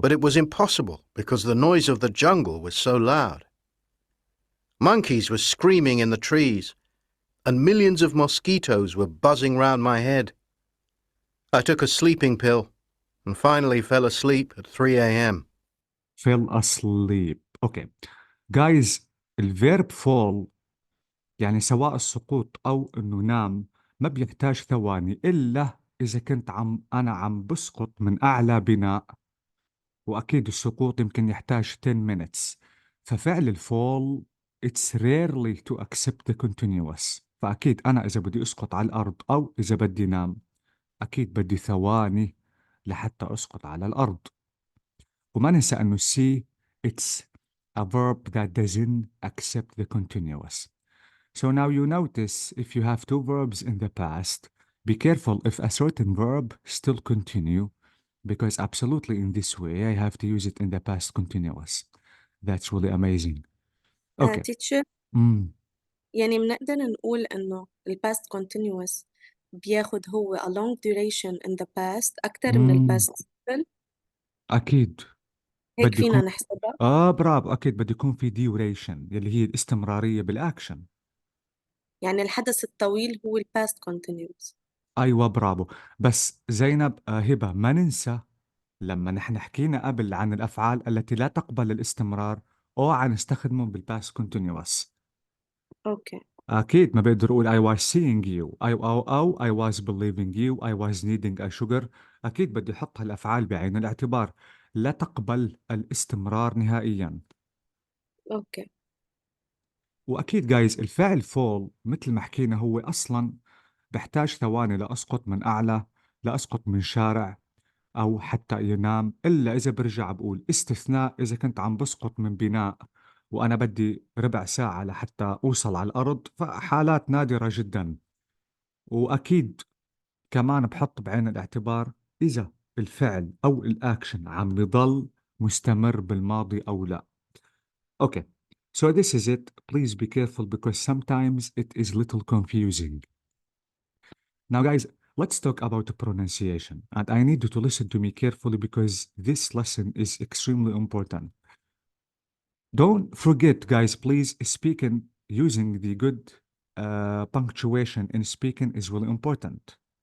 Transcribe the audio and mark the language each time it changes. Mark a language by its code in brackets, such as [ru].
[en] but it was impossible because the noise of the jungle was so loud. Monkeys were screaming in the trees, and millions of mosquitoes were buzzing round my head. I took a sleeping pill and finally fell asleep at 3 a.m. Fell asleep. Okay. [ar] Guys, الفيرب fall يعني سواء السقوط أو إنه نام ما بيحتاج ثواني إلا إذا كنت أنا عم بسقط من أعلى بناء، وأكيد السقوط يمكن يحتاج [en] 10 minutes. [ar] ففعل الفول [en] it's rarely to accept the continuous. [ar] فأكيد أنا إذا بدي أسقط على الأرض أو إذا بدي نام أكيد بدي ثواني لحتى أسقط على الأرض. وما ننسى أنه [en] C it's a verb that doesn't accept the continuous. So now you notice if you have two verbs in the past, be careful if a certain verb still continue, because absolutely in this way I have to use it in the past continuous. That's really amazing. Okay. teacher Mm. [ar] يعني بنقدر نقول إنه ال past continuous بياخد هو [en] a long duration in the past [ar] أكتر من ال past simple. أكيد هيك بدي يكون فينا نحسبها. برافو أكيد بدي يكون في duration يلي هي الاستمرارية بالأكشن. يعني الحدث الطويل هو ال past continuous. أيوة برافو. بس زينب هبة ما ننسى لما نحن حكينا قبل عن الأفعال التي لا تقبل الاستمرار أو نستخدمهم بالباست كونتينيوس. أوكي. أكيد ما بقدر أقول [en] I was seeing you أو I was believing you I was needing a sugar. [ar] أكيد بدي أحط هالأفعال بعين الاعتبار لا تقبل الاستمرار نهائيا. أوكي. وأكيد جايز الفعل fall مثل ما حكينا هو أصلا بحتاج ثواني لأسقط من أعلى، لأسقط من شارع، أو حتى ينام، إلا إذا برجع بقول استثناء إذا كنت عم بسقط من بناء وأنا بدي ربع ساعة لحتى أوصل على الأرض، فحالات نادرة جدا. وأكيد كمان بحط بعين الاعتبار إذا الفعل أو الأكشن عم بضل مستمر بالماضي أو لا. [en] Okay, so this is it. Please be careful because sometimes it is little confusing. Now guys, let's talk about the pronunciation, and I need you to listen to me carefully because this lesson is extremely important. Don't forget, guys, please, speaking using the good punctuation in speaking is really important.